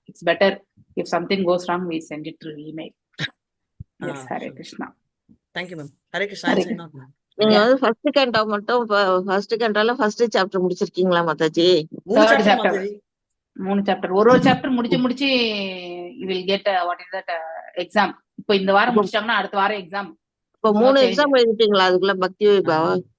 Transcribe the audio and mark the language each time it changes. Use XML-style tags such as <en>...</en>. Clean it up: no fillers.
<en>It's better if something goes wrong we send it through email. Yes, Hare Krishna. Thank you ma'am. Hare Krishna.</en> <ta>நீங்க வந்து first கண்டா மட்டும் first கண்டால first chapter முடிச்சிருக்கீங்களா Mataji? 3 chapter. 3 chapter. ஒரு chapter முடிச்சு</ta> <en>you will get what is that exam.</en> <ta>இப்போ இந்த வாரம் முடிச்சாங்கன்னா அடுத்த வாரம் எக்ஸாம். இப்போ 3 எக்ஸாம் எழுதிட்டீங்களா அதுக்குள்ள பக்தி விபாவா?</ta>